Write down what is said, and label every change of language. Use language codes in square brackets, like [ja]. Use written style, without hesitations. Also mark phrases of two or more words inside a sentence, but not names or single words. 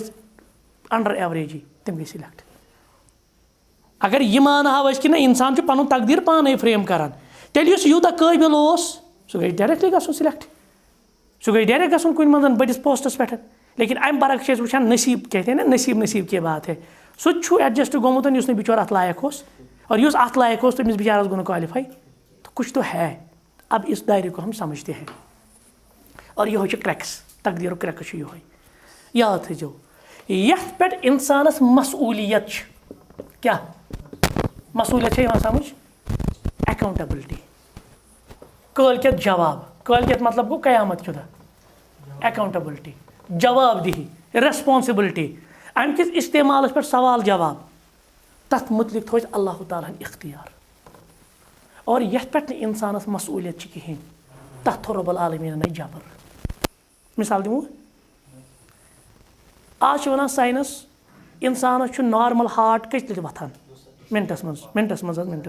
[ks] ٲسۍ [en] under average [ks] تِم گٔے سِلٮ۪کٹ اگر یہِ مانہاو أسۍ کہِ نہ اِنسان چھُ پَنُن تقدیٖر پانَے فریم کَران تیٚلہِ یُس یوٗتاہ قٲبِل اوس سُہ گژھِ ڈایریکٹلی گژھُن سِلٮ۪کٹ سُہ گژھِ ڈایریکٹ گژھُن کُنہِ منٛز بٔڑِس پوسٹَس پٮ۪ٹھ لیکن اَمہِ برعکس چھِ أسۍ وٕچھان [ur] نصیٖب کہتے ہیں نا نصیٖب کی بات ہے [ks] سُہ تہِ چھُ ایڈجسٹ گوٚمُت یُس نہٕ بِچور اَتھ لایق اوس اور یُس اَتھ لایق اوس تٔمِس بِچارَس گوٚو نہٕ کالِفاے [ur] تو کچھ تو ہے اب اس دائرے کو ہم سمجھتے ہیں [ks] اور یِہوٚے چھُ کرٛٮ۪کٕس تقدیٖرُک کرٛٮ۪کٕس چھُ یِہوٚے یاد تھٲیزیو یَتھ پٮ۪ٹھ اِنسانَس مسؤولیت چھِ کیٛاہ مسؤولیت چھےٚ یِوان سمجھ اٮ۪کاوُنٹیبلٹی کٲلکٮ۪تھ جواب کٲلکٮ۪تھ مطلب گوٚو قیامت کہِ دۄہ اٮ۪کاوُنٹیبلٹی جواب دِہی ریسپانسِبلٹی اَمہِ کِس اِستعمالَس پٮ۪ٹھ سوال جواب تَتھ مُتعلِق تھوٚو اَسہِ اللہ تعالیٰ ہَن اختیار اور یَتھ پٮ۪ٹھ نہٕ اِنسانَس مسؤولیت چھِ کِہیٖنۍ تَتھ تھوٚو رۄبُل عالمیٖنَن اَسہِ جبر مِثال دِمو آز چھِ وَنان ساینس اِنسانَس چھُ [en] normal heart [ks] کٔژِ لَٹہِ وۄتھان مِنٹَس منٛز